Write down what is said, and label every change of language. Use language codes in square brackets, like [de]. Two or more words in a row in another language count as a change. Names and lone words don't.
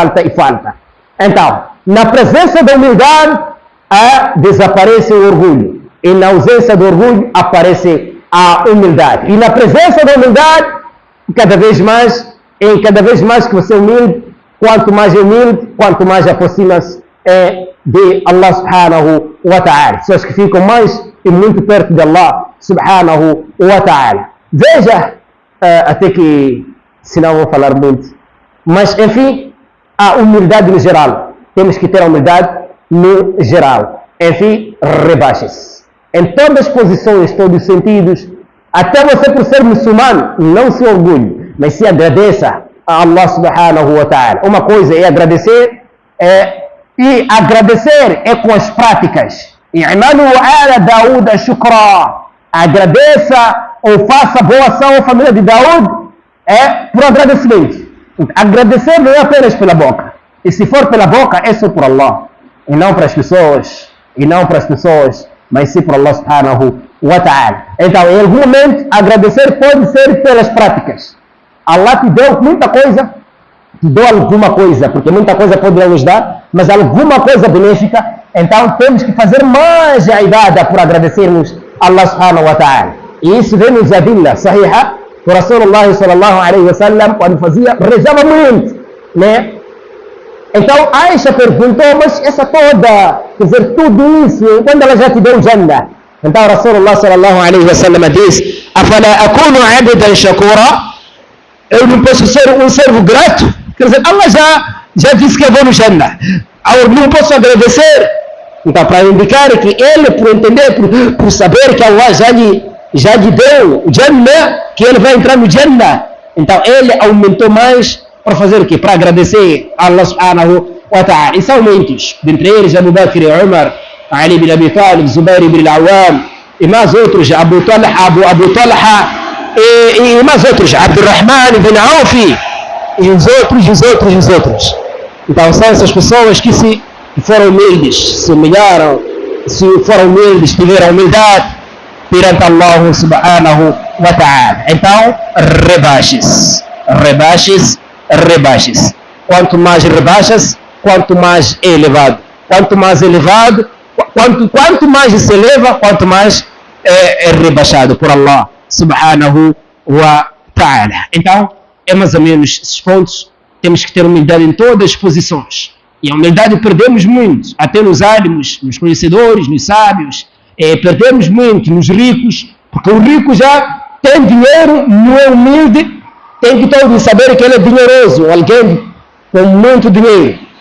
[pt] Então, na presença da humildade, desaparece o orgulho, e na ausência do orgulho aparece a humildade, e na presença da humildade, cada vez mais que você é humilde, quanto mais é humilde, quanto mais aproxima-se de Allah [ar] سبحانه وتعالى. [pt] Pessoas que ficam mais e muito perto de Allah [ar] سبحانه وتعالى. [pt] Veja, até que, senão vou falar muito, mas enfim, a humildade no geral. Temos que ter a humildade no geral. Enfim, rebaixe-se. Em todas as posições, todos os sentidos, até você por ser muçulmano, não se orgulhe, mas se agradeça a Allah [ar] سبحانه وتعالى. [pt] Uma coisa é agradecer, e agradecer é com as práticas. [ar] اعملوا آل داود شكرا. [pt] Agradeça ou faça boa ação à família de Daúd por agradecimento. Agradecer não é apenas pela boca. E se for pela boca, é só por Allah. E não para as pessoas. Mas sim por Allah [ar] سبحانه وتعالى. [pt] Então, em algum momento, agradecer pode ser pelas práticas. Allah te deu muita coisa, te deu alguma coisa, porque muita coisa pode não nos dar, mas alguma coisa benéfica, então temos que fazer mais a ibada por agradecermos a Allah [ar] سبحانه وتعالى. [pt] E isso vem nos [ar] أدلة صحيحة, [pt] que o Rasulullah [ar] صلى الله عليه وسلم, [pt] quando fazia, rezava muito, né? Então Aisha perguntou, mas essa toda, quer dizer, tudo isso, quando ela já te deu Jannah? Então Rasulullah [ar] صلى الله عليه وسلم [pt] diz, [ar] أفلا أكون عبدا شكورا? [pt] Eu não posso ser um servo grato? Quer dizer, Allah já disse que eu vou no Jannah. Eu não posso agradecer. Então, para indicar que ele, por entender, por saber que Allah já lhe deu o Jannah, que ele vai entrar no Jannah. Então, ele aumentou mais para fazer o quê? Para agradecer a Allah [ar] سبحانه وتعالى. [pt] E são muitos. Dentre eles, Abu Bakr e Umar, Ali bin Abi Talib, Zubair ibn al-Awwam, e mais outros, Abu Talha, e mais outros, Abdurrahman ibn Auf, e os outros. Então são essas pessoas que foram humildes, se humilharam, se foram humildes, tiveram humildade perante Allah [ar] سبحانه وتعالى. [pt] Então, rebaixes. Quanto mais rebaixas, quanto mais é elevado. Quanto mais elevado, quanto mais se eleva, quanto mais é rebaixado por Allah [ar] سبحانه وتعالى. [pt] Então, é mais ou menos esses pontos. Temos que ter humildade em todas as posições. E a humildade perdemos muito, até nos ánimos, nos conhecedores, nos sábios. Perdemos muito nos ricos, porque o rico já tem dinheiro, não é humilde, tem que todos saber que ele é dinheiroso, alguém com muito dinheiro.